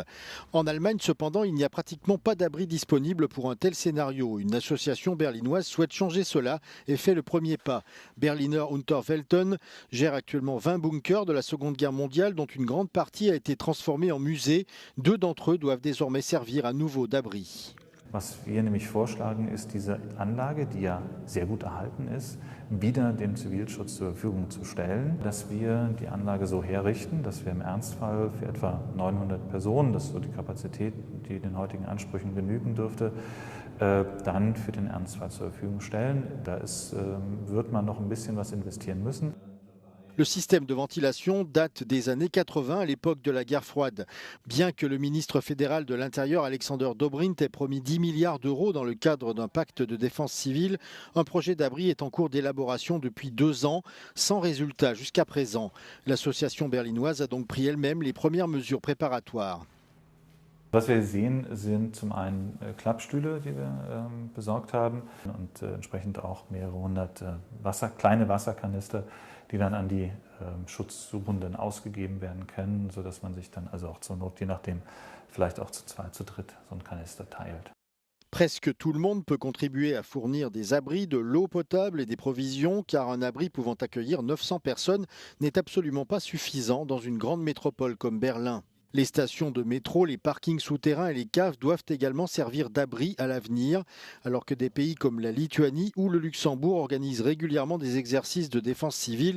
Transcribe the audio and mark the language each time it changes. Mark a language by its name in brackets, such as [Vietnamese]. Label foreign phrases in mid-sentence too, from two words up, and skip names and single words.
[French] En Allemagne, cependant, il n'y a pratiquement pas d'abri disponible pour un tel scénario. Une association berlinoise souhaite changer cela et fait le premier pas. Berliner Unterwelten gère actuellement 20 bunkers de la Seconde Guerre mondiale, dont une grande partie a été transformée en musée. 2 d'entre eux doivent désormais servir à nouveau d'abri. [German] Was wir nämlich vorschlagen, ist diese Anlage, die ja sehr gut erhalten ist, wieder dem Zivilschutz zur Verfügung zu stellen, dass wir die Anlage so herrichten, dass wir im Ernstfall für etwa 900 Personen, das ist so die Kapazität, die den heutigen Ansprüchen genügen dürfte, dann für den Ernstfall zur Verfügung stellen. Da wird man noch ein bisschen was investieren müssen. [French] Le système de ventilation date des années 80, à l'époque de la guerre froide. Bien que le ministre fédéral de l'Intérieur, Alexander Dobrindt, ait promis 10 milliards d'euros dans le cadre d'un pacte de défense civile, un projet d'abri est en cours d'élaboration depuis 2 ans, sans résultat jusqu'à présent. L'association berlinoise a donc pris elle-même les premières mesures préparatoires. [German] Was wir sehen, sind zum einen Klappstühle, die wir besorgt haben und entsprechend auch mehrere hundert kleine Wasserkanister, die dann an die Schutzsuchenden ausgegeben werden können, sodass man sich dann also auch zur Not, je nachdem, vielleicht auch zu 2, zu 3 so ein Kanister teilt. [French] Presque tout le monde peut contribuer à fournir des abris, de l'eau potable et des provisions, car un abri pouvant accueillir 900 personnes n'est absolument pas suffisant dans une grande métropole comme Berlin. Les stations de métro, les parkings souterrains et les caves doivent également servir d'abri à l'avenir, alors que des pays comme la Lituanie ou le Luxembourg organisent régulièrement des exercices de défense civile.